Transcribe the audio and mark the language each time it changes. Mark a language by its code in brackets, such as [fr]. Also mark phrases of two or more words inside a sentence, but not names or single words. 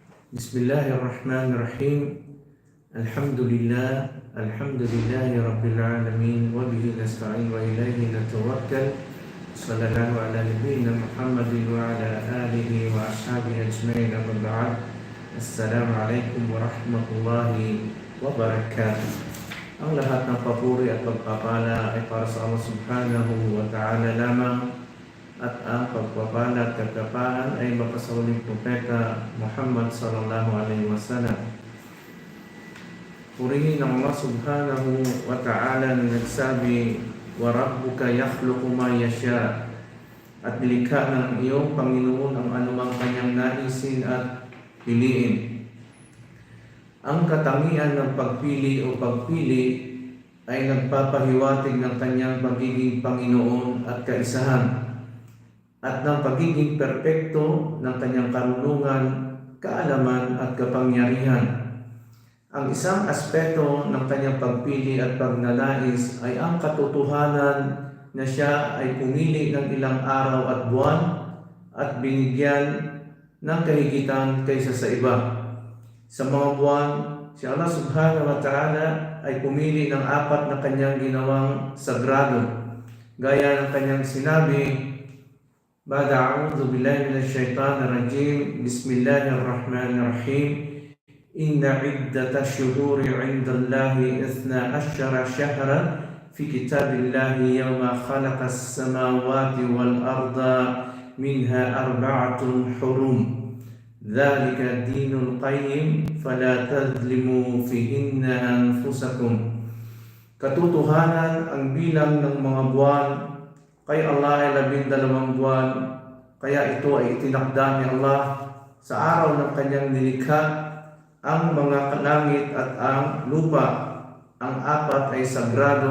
[ar] بسم الله الرحمن الرحيم. الحمد لله رب العالمين وبه نستعين وإليه نتوكل. صلى الله على نبينا محمد وعلى آله وأصحابه أجمعين، أما بعد. السلام عليكم ورحمة الله وبركاته. [tl] Ang lahat ng papuri at pagpapala ay para sa Allah [ar] سبحانه وتعالى [tl] lamang, at ang pagpapala at katapaan ay mapasawaling propeta Muhammad [ar] صلى الله عليه وسلم. [tl] Purihin ang Allah [ar] سبحانه وتعالى [tl] na nagsabi, [ar] "وربك يخلق ما يشاء." [tl] At nilikha ng iyong Panginoon ang anumang kanyang naisin at piliin. Ang katangian ng pagpili o pagpili ay nagpapahiwatig ng kanyang pagiging Panginoon at kaisahan, at ng pagiging perpekto ng kanyang karunungan, kaalaman at kapangyarihan. Ang isang aspeto ng kanyang pagpili at pagnanais ay ang katotohanan na siya ay pumili ng ilang araw at buwan at binigyan ng kahigitan kaysa sa iba. Sa mga buwan, si Allah [ar] سبحانه وتعالى [tl] ay pumili ng 4 na kanyang ginawang sagrado. Gaya ng kanyang sinabi, [ar] "بعد أعوذ بالله من الشيطان الرجيم. بسم الله الرحمن الرحيم. إن عدة الشهور عند الله 12 شهرا في كتاب الله يوم خلق السماوات والأرض منها 4 حرم. ذلك الدين القيم فلا تظلموا فيهن أنفسكم." [tl] Katotohanan, ang bilang ng mga buwan kay Allah ay 12 buwan, kaya ito ay itinakda ni Allah sa araw ng kanyang nilikha ang mga langit at ang lupa. Ang 4 ay sagrado.